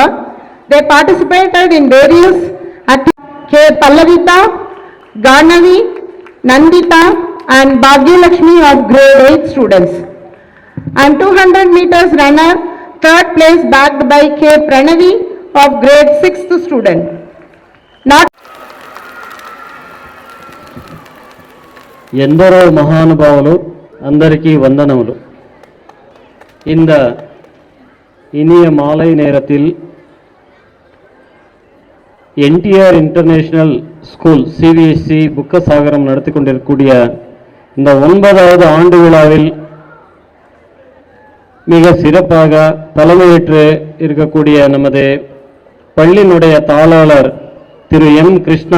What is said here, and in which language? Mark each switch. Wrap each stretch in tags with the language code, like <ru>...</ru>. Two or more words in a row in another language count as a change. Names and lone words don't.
<en>They participated in various K. Pallavita, Garnavi, Nandita and Bhagyalakshmi of grade 8 students. And 200 meters runner, third place bagged by K. Pranavi of grade 6th student. Not</en> <te>ఎందరో మహానుభావులు అందరికీ వందనములు.</te> <ta>இந்த இனிய மாலை நேரத்தில் என்டிஆர் இன்டர்நேஷனல் ஸ்கூல் சிபிஎஸ்சி புக்கசாகரம் நடத்தி கொண்டிருக்கக்கூடிய இந்த 9வது ஆண்டு விழாவில் மிக சிறப்பாக தலைமையேற்று இருக்கக்கூடிய நமது பள்ளியினுடைய தாளாளர் திரு எம் கிருஷ்ணா</ta>